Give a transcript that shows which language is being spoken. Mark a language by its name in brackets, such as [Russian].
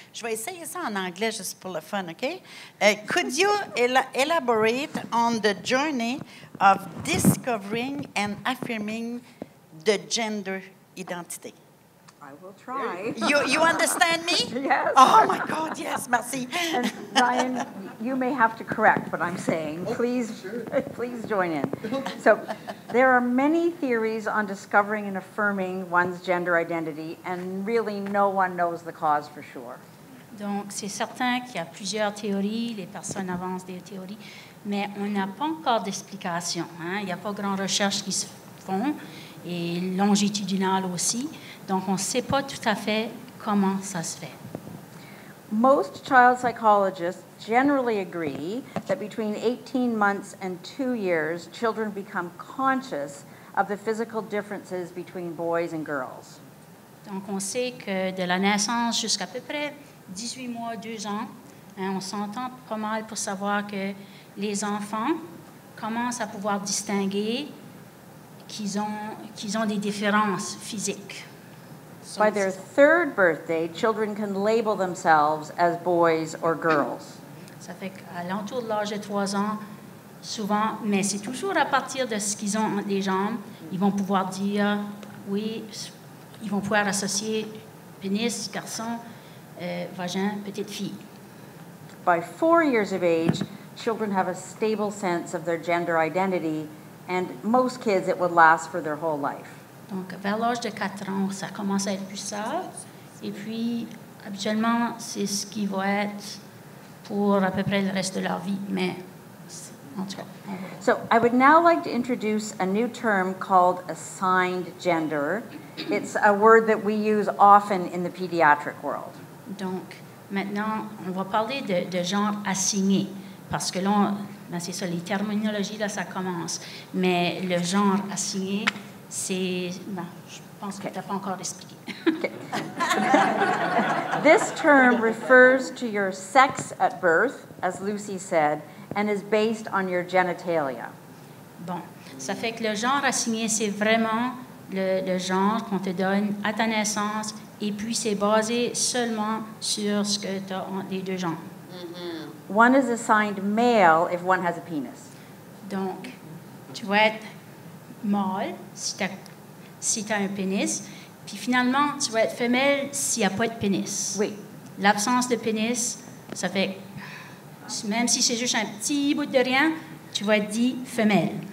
[French] Je vais essayer ça en anglais juste pour le fun, OK? [English] Could you elaborate on the journey of discovering and affirming the gender identity? I will try. You understand me? Yes. Oh, my God, yes, [French] merci. [English] And Ryan, you may have to correct what I'm saying. Please join in. So there are many theories on discovering and affirming one's gender identity, and really no one knows the cause for sure. [French] Donc, c'est certain qu'il y a plusieurs théories, les personnes avancent des théories, mais on n'a pas encore d'explication. Hein? Il n'y a pas grand recherche qui se font, et longitudinale aussi. Donc, on ne sait pas tout à fait comment ça se fait. [English] Most child psychologists generally agree that between 18 months and 2 years, children become conscious of the physical differences between boys and girls. [French] Donc, on sait que de la naissance jusqu'à peu près 18 mois, 2 ans, hein, on s'entend pas mal pour savoir que les enfants commencent à pouvoir distinguer qu'ils ont des différences physiques. [English] By their third birthday, children can label themselves as boys or girls. [French] Ça fait qu'à l'entour de l'âge de 3 ans, souvent, mais c'est toujours à partir de ce qu'ils ont entre les jambes, ils vont pouvoir dire, oui, ils vont pouvoir associer pénis, garçon, vagin, petite fille. [English] By 4 years of age, children have a stable sense of their gender identity, and most kids it would last for their whole life. [French] Donc, vers l'âge de 4 ans, ça commence à être plus stable. Et puis, habituellement, c'est ce qui va être pour à peu près le reste de leur vie. Mais, en tout cas. [English] So, I would now like to introduce a new term called assigned gender. It's a word that we use often in the pediatric world. [French] Donc, maintenant, on va parler de genre assigné. Parce que là, ben c'est ça, les terminologies, là, ça commence. Mais le genre assigné, c'est... Ben, je pense que tu n'as pas encore expliqué. [English] Okay. This term refers to your sex at birth, as Lucy said, and is based on your genitalia. [French] Bon, ça fait que le genre assigné, c'est vraiment le genre qu'on te donne à ta naissance, et puis c'est basé seulement sur ce que tu as entre les deux jambes. [English] One is assigned male if one has a penis. [French] Donc, tu vas être mâle si tu as un pénis, puis finalement, tu vas être femelle s'il n'y a pas de pénis. Oui. L'absence de pénis, ça fait, même si c'est juste un petit bout de rien, tu vas être dit femelle.